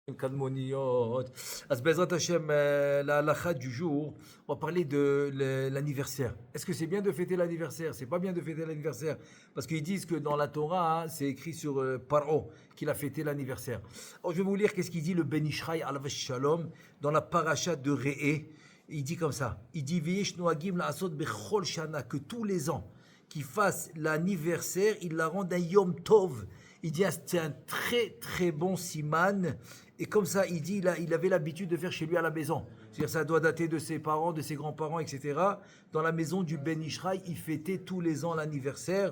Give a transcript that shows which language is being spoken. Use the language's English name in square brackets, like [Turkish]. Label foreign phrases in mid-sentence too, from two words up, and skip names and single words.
[Hebrew] Kadmoniyot. בעזרת השם, [French] la halakha du jour, on va parler de l'anniversaire. Est-ce que c'est bien de fêter l'anniversaire? C'est pas bien de fêter l'anniversaire. Parce qu'ils disent que dans la Torah, c'est écrit sur Paro qu'il a fêté l'anniversaire. Alors je vais vous lire qu'est-ce qu'il dit le Ben Ishraï [Hebrew] עליו שלום [French] dans la paracha de Re'e. Il dit comme ça. Il dit [Hebrew] ויש נוהגים לעשות בכל שנה, [French] que tous les ans qui fassent l'anniversaire, ils la rendent un Yom Tov. Il dit c'est un très très bon siman. Et comme ça, il dit il avait l'habitude de faire chez lui à la maison. C'est-à-dire ça doit dater de ses parents, de ses grands-parents, etc. Dans la maison du Ben Ishraï, il fêtait tous les ans l'anniversaire.